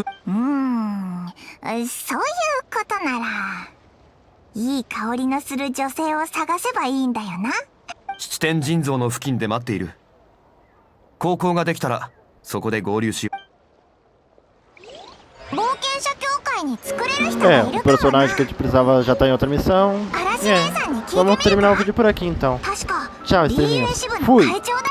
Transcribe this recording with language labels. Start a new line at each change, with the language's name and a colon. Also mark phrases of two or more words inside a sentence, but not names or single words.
Japanese: そういうことならいい香りのする女性を探せばいいんだよな。七天神像の付近で待っている。高校ができたらそこで合流しよう。冒険者協会に作れる人がいるかもな。
Portuguese: O personagem que a gente precisava já tá em outra missão. Vamos terminar o vídeo por aqui então. Tchau, estrelinhas. Fui!